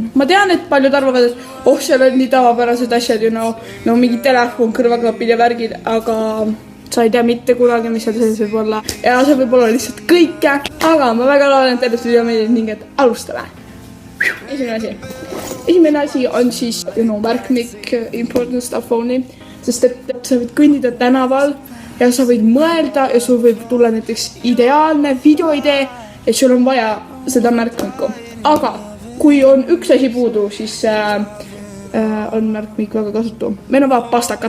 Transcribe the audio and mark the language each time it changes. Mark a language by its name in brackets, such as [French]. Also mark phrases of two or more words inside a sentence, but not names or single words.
[Estonian] Ma tean, et paljud arvavad, et seal on nii tavapärased asjad, no mingi telefon, kõrvaklapid ja värgid, aga sa ei tea mitte kunagi, mis seal sees võib olla. Ja see võib olla lihtsalt kõike, aga ma väga loodan, et teile video meeldib ning et alustame. Esimene asi on siis märkmik [English] important stuff only, [Estonian] sest et sa võid kõndida tänaval ja sa võid mõelda ja sul võib tulla näiteks ideaalne videoidee ja sul on vaja seda märkmikku. Aga kui on üks asi puudu, siis on märkmik väga kasutu. Meil on vaja pastakat.